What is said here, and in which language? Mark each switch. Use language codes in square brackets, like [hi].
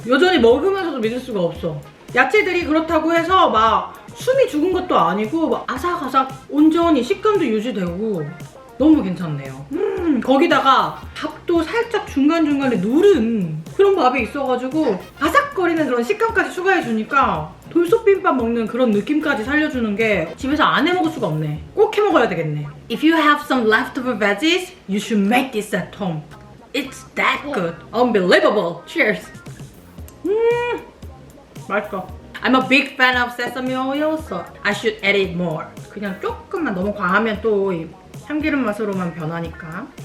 [ko] 여전히 먹으면서도 믿을 수가 없어. 야채들이 그렇다고 해서 막 숨이 죽은 것도 아니고 막 아삭아삭 온전히 식감도 유지되고 너무 괜찮네요. 거기다가 밥도 살짝 중간중간에 누른 그런 밥이 있어가지고 아삭거리는 그런 식감까지 추가해주니까 돌솥비빔밥 먹는 그런 느낌까지 살려주는 게 집에서 안 해먹을 수가 없네. 꼭 해먹어야 되겠네. [en] If you have some leftover veggies, you should make this at home. It's that good. Unbelievable. Cheers. [ko] 맛있어. [en] I'm a big fan of sesame oil, so I should add it more. [ko] 그냥 조금만 너무 과하면 또 참기름 맛으로만 변하니까.